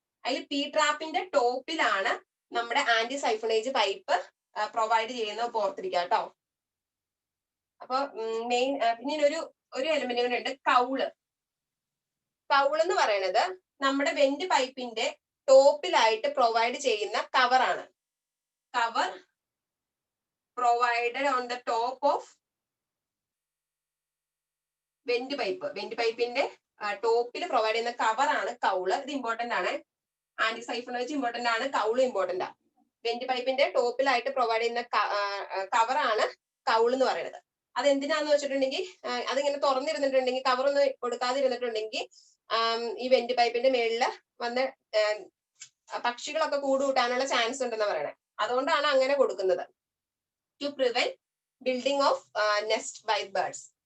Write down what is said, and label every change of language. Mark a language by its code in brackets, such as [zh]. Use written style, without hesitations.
[ml] അതിൽ പി ട്രാപ്പിന്റെ ടോപ്പിലാണ് നമ്മുടെ anti siphonage pipe provide ചെയ്യുന്നത്, ഓർത്തിരിക്കുക കേട്ടോ. അപ്പൊ മെയിൻ പിന്നെ ഒരു എലിമെന്റ് കൂടെ ഉണ്ട്, കൗള്. കൗള് എന്ന് പറയുന്നത് നമ്മുടെ വെന്റ് പൈപ്പിന്റെ ടോപ്പിലായിട്ട് പ്രൊവൈഡ് ചെയ്യുന്ന കവറാണ്. [en] Cover provided on the top of vent pipe. [ml] Went പൈപ്പിന്റെ ടോപ്പിൽ പ്രൊവൈഡ് ചെയ്യുന്ന കവറാണ് കൗള്. ഇത് ഇമ്പോർട്ടന്റ് ആണ്. ആന്റി സൈഫണേജ് ഇമ്പോർട്ടന്റ് ആണ്, കൗള് ഇമ്പോർട്ടന്റ് ആണ്. വെന്റ് പൈപ്പിന്റെ ടോപ്പിലായിട്ട് പ്രൊവൈഡ് ചെയ്യുന്ന കവറാണ് കൗള് എന്ന് പറയുന്നത്. അത് എന്തിനാന്ന് വെച്ചിട്ടുണ്ടെങ്കിൽ അതിങ്ങനെ തുറന്നിരുന്നിട്ടുണ്ടെങ്കിൽ, കവറൊന്നും കൊടുക്കാതിരുന്നിട്ടുണ്ടെങ്കിൽ ഈ വെന്റ് പൈപ്പിന്റെ മേളില് വന്ന് പക്ഷികളൊക്കെ കൂട് കൂട്ടാനുള്ള ചാൻസ് ഉണ്ടെന്ന് പറയണേ. അതുകൊണ്ടാണ് അങ്ങനെ കൊടുക്കുന്നത്. [en] To prevent building of nest by birds.